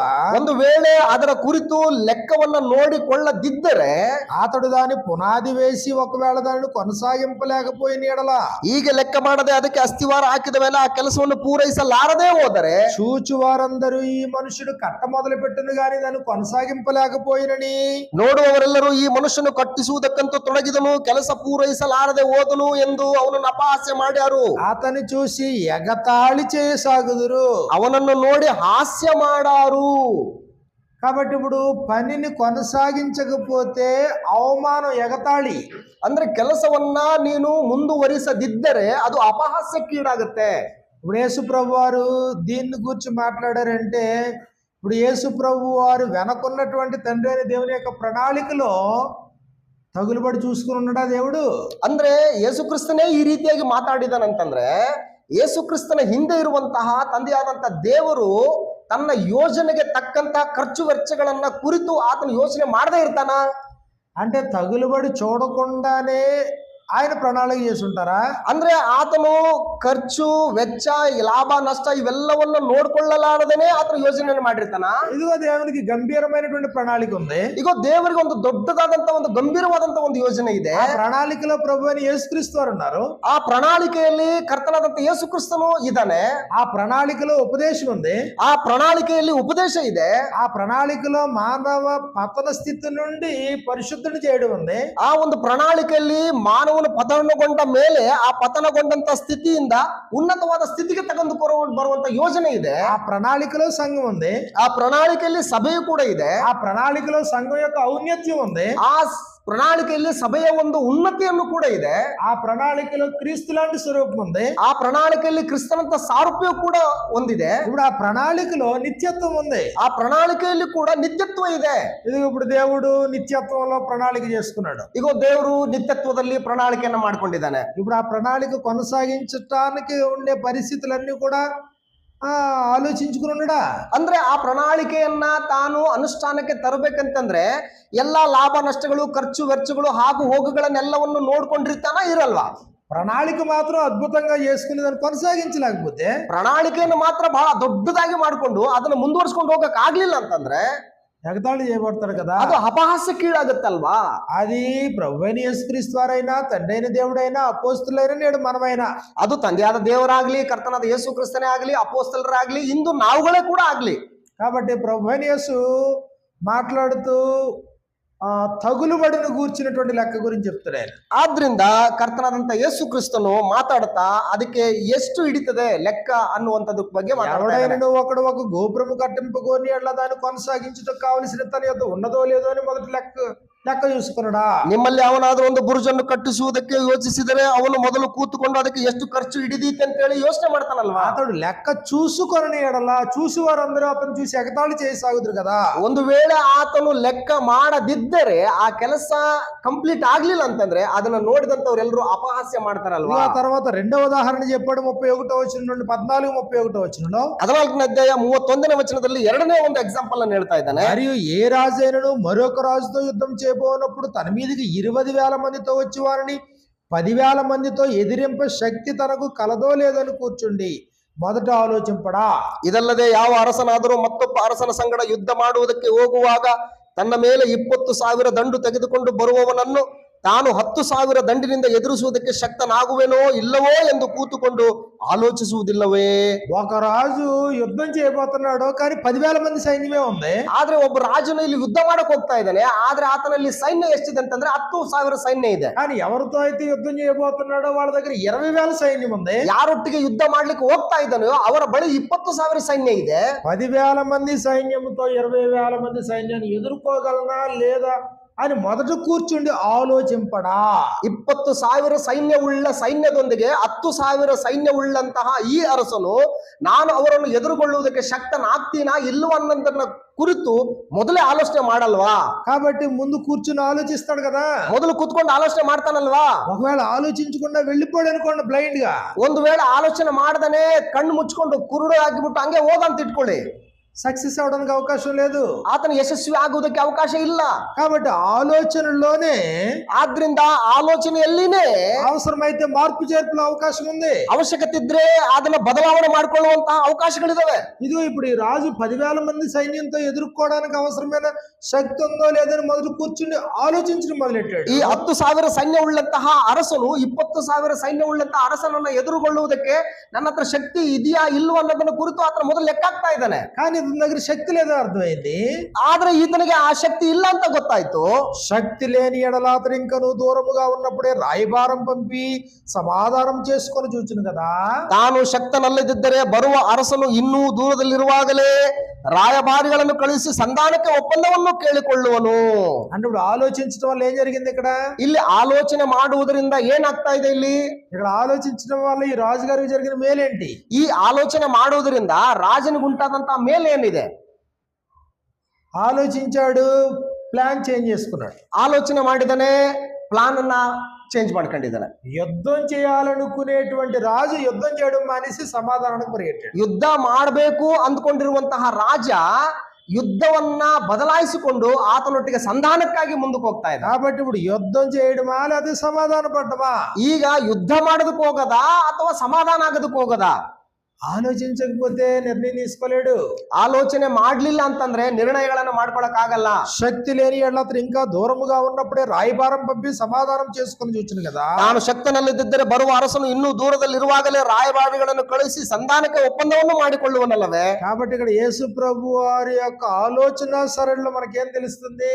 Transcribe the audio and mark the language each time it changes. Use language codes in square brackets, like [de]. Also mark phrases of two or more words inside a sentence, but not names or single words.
[kn] ಒಂದು ವೇಳೆ ಅದರ ಕುರಿತು ಲೆಕ್ಕವನ್ನ ನೋಡಿಕೊಳ್ಳದಿದ್ದರೆ [te] అతడు దాని పునాది వేసి ఒకవేళ దానిని కొనసాగింపలేకపోయిన ఎడల [kn] ಹೀಗೆ ಲೆಕ್ಕ ಮಾಡದೆ ಅದಕ್ಕೆ ಅಸ್ಥಿವಾರ ಹಾಕಿದ ಮೇಲೆ ಆ ಕೆಲಸವನ್ನು ಪೂರೈಸಲಾರದೆ ಹೋದರೆ [te] చూచువారందరూ ఈ మనుషుడు కట్ట మొదలు పెట్టింది కానీ దాన్ని కొనసాగింపలేకపోయినని [kn] ನೋಡುವವರೆಲ್ಲರೂ ಈ ಮನುಷ್ಯನು ಕಟ್ಟಿಸುವುದಕ್ಕಂತೂ ತೊಡಗಿದನು ಕೆಲಸ ಪೂರೈಸಲಾರದೆ ಹೋದನು ಎಂದು ಅವನನ್ನು ಅಪಹಾಸ್ಯ ಮಾಡ್ಯಾರು. [te] అతని చూసి ఎగతాళి చేయసాగుదురు, [kn] ಅವನನ್ನು ನೋಡಿ ಹಾಸ್ಯ ಮಾಡಾರು. [te] కాబట్టి ఇప్పుడు పనిని కొనసాగించకపోతే అవమానం, ఎగతాళి. [kn] ಅಂದ್ರೆ ಕೆಲಸವನ್ನ ನೀನು ಮುಂದುವರಿಸದಿದ್ದರೆ ಅದು ಅಪಹಾಸ್ಯಕ್ಕೀಡಾಗುತ್ತೆ. [te] ఇప్పుడు యేసు ప్రభు వారు దీన్ని గురించి మాట్లాడారంటే ఇప్పుడు యేసు ప్రభు వారు వెనకున్నటువంటి తండ్రి అయిన దేవుని యొక్క ప్రణాళికలో తగులుబడి చూసుకుని ఉన్నాడా దేవుడు? [kn] ಅಂದ್ರೆ ಯೇಸುಕ್ರಿಸ್ತನೇ ಈ ರೀತಿಯಾಗಿ ಮಾತಾಡಿದಾನಂತಂದ್ರೆ ಯೇಸುಕ್ರಿಸ್ತನ ಹಿಂದೆ ಇರುವಂತಹ ತಂದೆಯಾದಂತ ದೇವರು ತನ್ನ ಯೋಜನೆಗೆ ತಕ್ಕಂತಹ ಖರ್ಚು ವೆಚ್ಚಗಳನ್ನ ಕುರಿತು ಆತನ ಯೋಚನೆ ಮಾಡದೇ ಇರ್ತಾನ? [te] అంటే తగులుబడి చూడకుండానే ఆయన ప్రణాళిక చేసి ఉంటారా? [kn] ಅಂದ್ರೆ ಆತನು ಖರ್ಚು ವೆಚ್ಚ ಲಾಭ ನಷ್ಟ ಇವೆಲ್ಲವನ್ನು ನೋಡ್ಕೊಳ್ಳಲಾರದೇನೆ ಆತನ ಯೋಜನೆಯನ್ನು ಮಾಡಿರ್ತಾನ? [te] ఇదిగో దేవునికి గంభీరమైనటువంటి ప్రణాళిక ఉంది. [kn] ಈಗ ದೇವರಿಗೆ ಒಂದು ದೊಡ್ಡದಾದಂತ ಒಂದು ಗಂಭೀರವಾದಂತ ಒಂದು ಯೋಜನೆ ಇದೆ. [te] ఆ ప్రణాళికలో ప్రభు అని యేసుక్రీస్తు వారు ఉన్నారు. [kn] ಆ ಪ್ರಣಾಳಿಕೆಯಲ್ಲಿ ಕರ್ತನಾದಂತ ಯೇಸು ಕ್ರಿಸ್ತನು ಇದ್ದಾನೆ. [te] ఆ ప్రణాళికలో ఉపదేశం ఉంది. [kn] ಆ ಪ್ರಣಾಳಿಕೆಯಲ್ಲಿ ಉಪದೇಶ ಇದೆ. [te] ఆ ప్రణాళికలో మానవ పతన స్థితి నుండి పరిశుద్ధుని చేయడం ఉంది. [kn] ಆ ಒಂದು ಪ್ರಣಾಳಿಕೆಯಲ್ಲಿ ಮಾನವನು ಪತನಗೊಂಡ ಮೇಲೆ ಆ ಪತನಗೊಂಡಂತ ಸ್ಥಿತಿಯಿಂದ ಉನ್ನತವಾದ ಸ್ಥಿತಿಗೆ ತೆಗೆದುಕೊಂಡು ಬರುವಂತ ಯೋಜನೆ ಇದೆ. [te] ఆ ప్రణాళికలో సంఘం ఉంది. [kn] ಆ ಪ್ರಣಾಳಿಕೆಯಲ್ಲಿ ಸಭೆಯು ಕೂಡ ಇದೆ. [te] ఆ ప్రణాళికలో సంఘం యొక్క ఔన్నత్యం ఉంది. [kn] ಆ ಪ್ರಣಾಳಿಕೆಯಲ್ಲಿ ಸಭೆಯ ಒಂದು ಉನ್ನತಿಯನ್ನು ಕೂಡ ಇದೆ. [te] ఆ ప్రణాళికలో క్రీస్తు లాంటి స్వరూపం ఉంది. [kn] ಆ ಪ್ರಣಾಳಿಕೆಯಲ್ಲಿ ಕ್ರಿಸ್ತನಂತ ಸಾರೂಪ್ಯ ಕೂಡ ಹೊಂದಿದೆ. [te] ఇప్పుడు ఆ ప్రణాళికలో నిత్యత్వం ఉంది. [kn] ಆ ಪ್ರಣಾಳಿಕೆಯಲ್ಲಿ ಕೂಡ ನಿತ್ಯತ್ವ ಇದೆ. [te] ఇది ఇప్పుడు దేవుడు నిత్యత్వంలో ప్రణాళిక చేసుకున్నాడు. [kn] ಈಗ ದೇವರು ನಿತ್ಯತ್ವದಲ್ಲಿ ಪ್ರಣಾಳಿಕೆಯನ್ನು ಮಾಡ್ಕೊಂಡಿದ್ದಾನೆ. [te] ఇప్పుడు ఆ ప్రణాళిక కొనసాగించడానికి ఉండే పరిస్థితులన్నీ కూడా ಆಲೋಚಿಂచుకుని ఉన్నాడా? [kn] ಅಂದ್ರೆ ಆ ಪ್ರಣಾಳಿಕೆಯನ್ನ ತಾನು ಅನುಷ್ಠಾನಕ್ಕೆ ತರಬೇಕಂತಂದ್ರೆ ಎಲ್ಲಾ ಲಾಭ ನಷ್ಟಗಳು ಖರ್ಚು ವೆಚ್ಚಗಳು ಹಾಗೂ ಹೋಗುಗಳನ್ನೆಲ್ಲವನ್ನು ನೋಡ್ಕೊಂಡಿರ್ತಾನ ಇರಲ್ವಾ? [te] ప్రణాళిక మాత్రం అద్భుతంగా చేసుకుని దాన్ని కొనసాగించలేకపోతే, [kn] ಪ್ರಣಾಳಿಕೆಯನ್ನು ಮಾತ್ರ ಬಹಳ ದೊಡ್ಡದಾಗಿ ಮಾಡ್ಕೊಂಡು ಅದನ್ನ ಮುಂದುವರ್ಸ್ಕೊಂಡು ಹೋಗಕ್ ಆಗ್ಲಿಲ್ಲ ಅಂತಂದ್ರೆ [te] ఎగతాళి చేయబడతాడు కదా, [kn] ಅದು ಅಪಹಾಸ್ಯಕ್ಕೀಡಾಗತ್ತಲ್ವಾ? [te] అది ప్రభువైన యేసుక్రీస్తు వారైనా తండ్రి అయిన దేవుడైనా అపోస్తులైనా నేడు మనమైనా, [kn] ಅದು ತಂದೆಯಾದ ದೇವರಾಗ್ಲಿ ಕರ್ತನಾದ ಯೇಸು ಕ್ರಿಸ್ತನೇ ಆಗ್ಲಿ ಅಪೊಸ್ತಲರಾಗ್ಲಿ ಇಂದು ನಾವುಗಳೇ ಕೂಡ ಆಗ್ಲಿ. [te] కాబట్టి ప్రభువైన యేసు మాట్లాడుతూ తగులుబడిని గూర్చినటువంటి లెక్క గురించి చెప్తున్నాడు. [kn] ಆದ್ರಿಂದ ಕರ್ತನಾದಂತ ಯೇಸು ಕ್ರಿಸ್ತನು ಮಾತಾಡ್ತಾ ಅದಕ್ಕೆ ಎಷ್ಟು ಹಿಡಿತದೆ ಲೆಕ್ಕ ಅನ್ನುವಂಥದ್ರ ಬಗ್ಗೆ [te] ఎవడైనా ఒకడు ఒక గోపురము కట్టింపుకొని అట్లా దాన్ని కొనసాగించుటకు కావలసిన తన యొద్ద ఉన్నదో లేదో అని మొదటి ಲೆಕ್ಕ చూసుకున్నాడా. [kn] ನಿಮ್ಮಲ್ಲಿ ಅವನಾದ್ರೂ ಒಂದು ಬುರುಜನ್ನು ಕಟ್ಟಿಸುವುದಕ್ಕೆ ಯೋಚಿಸಿದರೆ ಅವನು ಮೊದಲು ಕೂತುಕೊಂಡು ಅದಕ್ಕೆ ಎಷ್ಟು ಖರ್ಚು ಹಿಡಿದೀತೆ ಅಂತ ಹೇಳಿ ಯೋಚನೆ ಮಾಡ್ತಾನಲ್ವಾ. [te] అతడు లెక్క చూసుకొని ఎడలా చూసి వారందరూ అతను చూసి ఎగతాళి చేయసాగుదురు కదా. [kn] ಒಂದು ವೇಳೆ ಆತನು ಲೆಕ್ಕ ಮಾಡದಿದ್ದರೆ ಆ ಕೆಲಸ ಕಂಪ್ಲೀಟ್ ಆಗ್ಲಿಲ್ಲ ಅಂತಂದ್ರೆ ಅದನ್ನ ನೋಡಿದಂತವ್ರೆಲ್ಲರೂ ಅಪಹಾಸ್ಯ ಮಾಡ್ತಾರಲ್ವಾ. [te] ఆ తర్వాత రెండవ ఉదాహరణ చెప్పాడు 31వ వచనం నుండి 14 31వ వచనంలో. [kn] 14ನೇ అధ్యాಯ 31ನೇ ವಚನದಲ್ಲಿ ಎರಡನೇ ಒಂದು ಎಕ್ಸಾಂಪಲ್ ಅನ್ನು ಹೇಳ್ತಾ ಇದ್ದಾನೆ. [te] మరియు ఏ రాజైనను మరొక రాజుతో యుద్ధం చేయబోనప్పుడు తన మీదకి 20,000 మందితో వచ్చి వారిని 10,000 మందితో ఎదిరింప శక్తి తనకు కలదో లేదని కూర్చుండి మొదట ఆలోచింపడా. [kn] ಇದಲ್ಲದೆ ಯಾವ ಅರಸನಾದರೂ ಮತ್ತೊಬ್ಬ ಅರಸನ ಸಂಗಡ ಯುದ್ಧ ಮಾಡುವುದಕ್ಕೆ ಹೋಗುವಾಗ ತನ್ನ ಮೇಲೆ 20,000 ದಂಡು ತೆಗೆದುಕೊಂಡು ಬರುವವನನ್ನು ತಾನು 10,000 ದಂಡಿನಿಂದ ಎದುರಿಸುವುದಕ್ಕೆ ಶಕ್ತನಾಗುವೆನೋ ಇಲ್ಲವೋ ಎಂದು ಕೂತುಕೊಂಡು ಆಲೋಚಿಸುವುದಿಲ್ಲವೇ. [te] ఒక రాజు యుద్ధం చేయబోతున్నాడు కానీ 10,000 మంది సైన్యమే ఉంది. [kn] ಆದ್ರೆ ಒಬ್ಬ ರಾಜನು ಇಲ್ಲಿ ಯುದ್ಧ ಮಾಡಕ್ ಹೋಗ್ತಾ ಇದ್ದಾನೆ. ಆದ್ರೆ ಆತನಲ್ಲಿ ಸೈನ್ಯ ಎಷ್ಟಿದೆ ಅಂತಂದ್ರೆ 10,000 ಸೈನ್ಯ ಇದೆ. [te] కానీ ఎవరితో అయితే యుద్ధం చేయబోతున్నాడో వాళ్ళ దగ్గర 20,000 సైన్యం ఉంది. [kn] ಯಾರೊಟ್ಟಿಗೆ ಯುದ್ಧ ಮಾಡ್ಲಿಕ್ಕೆ ಹೋಗ್ತಾ ಇದ್ದಾನೋ ಅವರ ಬಳಿ 20,000 ಸೈನ್ಯ ಇದೆ. [te] 10,000 మంది సైన్యంతో 20,000 మంది సైన్యాన్ని ఎదుర్కోగలనా లేదా అని మొదట కూర్చుండి ఆలోచింపడా. [kn] 20,000 ಸೈನ್ಯವುಳ್ಳ ಸೈನ್ಯದೊಂದಿಗೆ 10,000 ಸೈನ್ಯವುಳ್ಳಂತಹ ಈ ಅರಸನು ನಾನು ಅವರನ್ನು ಎದುರುಗೊಳ್ಳುವುದಕ್ಕೆ ಶಕ್ತನಾಗ್ತೀನಾ ಇಲ್ಲವ ಅನ್ನೋದನ್ನ ಕುರಿತು ಮೊದಲೇ ಆಲೋಚನೆ ಮಾಡಲ್ವಾ. [te] కాబట్టి ముందు కూర్చుని ఆలోచిస్తాడు కదా. [kn] ಮೊದಲು ಕೂತ್ಕೊಂಡು ಆಲೋಚನೆ ಮಾಡ್ತಾನಲ್ವಾ. [te] ఒకవేళ ఆలోచించకుండా వెళ్ళిపోయాడు అనుకోండి బ్లైండ్ గా. [kn] ಒಂದು ವೇಳೆ ಆಲೋಚನೆ ಮಾಡದನೆ ಕಣ್ಣು ಮುಚ್ಕೊಂಡು ಕುರುಡು ಆಗಿಬಿಟ್ಟು ಹಂಗೆ ಹೋದಂತ ಇಟ್ಕೊಳ್ಳಿ, [te] సక్సెస్ అవడానికి అవకాశం లేదు. [kn] ಆತನ ಯಶಸ್ವಿ ಆಗುವುದಕ್ಕೆ ಅವಕಾಶ ಇಲ್ಲ. [te] కాబట్టి ఆలోచనలోనే [kn] ಆದ್ರಿಂದ ಆಲೋಚನೆಯಲ್ಲಿನೇ [te] అవసరమైతే మార్పు చేర్పుల అవకాశం ఉంది. [kn] ಅವಶ್ಯಕತೆ ಇದ್ರೆ ಅದನ್ನ ಬದಲಾವಣೆ ಮಾಡಿಕೊಳ್ಳುವಂತಹ ಅವಕಾಶಗಳಿದಾವೆ. [te] ಇದು ఇప్పుడు ఈ రాజు 10,000 మంది సైన్యంతో ఎదుర్కోవడానికి అవసరమైన శక్తి ఉందో లేదని మొదలు కూర్చుని ఆలోచించడం మొదలెట్టాడు. [kn] ಈ 10,000 ಸೈನ್ಯ ಉಳ್ಳಂತಹ ಅರಸನು 20,000 ಸೈನ್ಯ ಉಳ್ಳಂತಹ ಅರಸನನ್ನ ಎದುರುಗೊಳ್ಳುವುದಕ್ಕೆ ನನ್ನ ಹತ್ರ ಶಕ್ತಿ ಇದೆಯಾ ಇಲ್ವಾ ಅನ್ನೋದನ್ನ ಕುರಿತು ಆತನ ಮೊದಲು ಲೆಕ್ಕ ಹಾಕ್ತಾ ಇದ್ದಾನೆ. [te] కానీ ఇతని దగ్గర శక్తి లేదో అర్థమైంది. [kn] ಆದ್ರೆ ಈತನಿಗೆ ಆ ಶಕ್ತಿ ಇಲ್ಲ ಅಂತ ಗೊತ್ತಾಯ್ತು. [te] శక్తి లేని ఎడల అతను ఇంకా నువ్వు దూరముగా ఉన్నప్పుడే రాయబారం పంపి సమాధానం చేసుకొని చూచును కదా. [kn] ತಾನು ಶಕ್ತನಲ್ಲದಿದ್ದರೆ ಬರುವ ಅರಸನು ಇನ್ನೂ ದೂರದಲ್ಲಿರುವಾಗಲೇ ರಾಯಭಾರಿಗಳನ್ನು ಕಳುಹಿಸಿ ಸಂಧಾನಕ್ಕೆ ಒಪ್ಪಂದವನ್ನು ಕೇಳಿಕೊಳ್ಳುವನು. [te] అంటే ఇప్పుడు ఆలోచించడం వల్ల ఏం జరిగింది ఇక్కడ? [kn] ಇಲ್ಲಿ ಆಲೋಚನೆ ಮಾಡುವುದರಿಂದ ಏನಾಗ್ತಾ ಇದೆ? [te] ఇక్కడ ఆలోచించడం వల్ల ఈ రాజుగారికి జరిగిన మేలేంటి? [kn] ಈ ಆಲೋಚನೆ ಮಾಡುವುದರಿಂದ ರಾಜನಿಗುಂಟಾದಂತಹ ಮೇಲೆ ಏನಿದೆ? [te] ఆలోచించాడు, [en] plan change [te] చేసుకున్నాడు. [kn] ಆಲೋಚನೆ ಮಾಡಿದಾನೆ, ಪ್ಲಾನ್ ಅನ್ನ చేంజ్ ಮಾಡ್ಕೊಂಡಿದ್ದಾನೆ. [te] యుద్ధం చేయాలనుకునేటువంటి రాజు యుద్ధం చేయడం మానేసి సమాధానానికి పరిగెట్టాడు. [kn] ಯುದ್ಧ ಮಾಡಬೇಕು ಅಂದ್ಕೊಂಡಿರುವಂತಹ ರಾಜ ಯುದ್ಧವನ್ನ ಬದಲಾಯಿಸಿಕೊಂಡು ಆತನೊಟ್ಟಿಗೆ ಸಂಧಾನಕ್ಕಾಗಿ ಮುಂದಕ್ಕೆ ಹೋಗ್ತಾ ಇದ್ದ. [te] కాబట్టి ఇప్పుడు యుద్ధం చేయడమా లేదా సమాధాన పడటమా? [kn] ಈಗ ಯುದ್ಧ ಮಾಡೋದಕ್ಕೆ ಹೋಗದಾ ಅಥವಾ ಸಮಾಧಾನ ಆಗೋದಕ್ಕೆ ಹೋಗದಾ? [te] ఆలోచించకపోతే నిర్ణయం తీసుకోలేడు. [kn] ఆలోచನೆ ಮಾಡ್ಲಿಲ್ಲ ಅಂತಂದ್ರೆ ನಿರ್ಣಯಗಳನ್ನ ಮಾಡ್ಕೊಳಕ್ ಆಗಲ್ಲ. [te] శక్తి లేని ఎడల అతను ఇంకా దూరముగా ఉన్నప్పుడే రాయబారం పంపి సమాధానం చేసుకుని చూచును కదా. [kn] ತಾನು ಶಕ್ತನಲ್ಲದಿದ್ದರೆ ಬರುವ ಅರಸನು ಇನ್ನೂ ದೂರದಲ್ಲಿರುವಾಗಲೇ ರಾಯಭಾರಿಗಳನ್ನು ಕಳಿಸಿ ಸಂಧಾನಕ್ಕೆ ಒಪ್ಪಂದವನ್ನು ಮಾಡಿಕೊಳ್ಳುವನಲ್ಲವೇ. [te] కాబట్టి ఇక్కడ యేసు ప్రభు వారి యొక్క ఆలోచన సరళిలో మనకేం తెలుస్తుంది?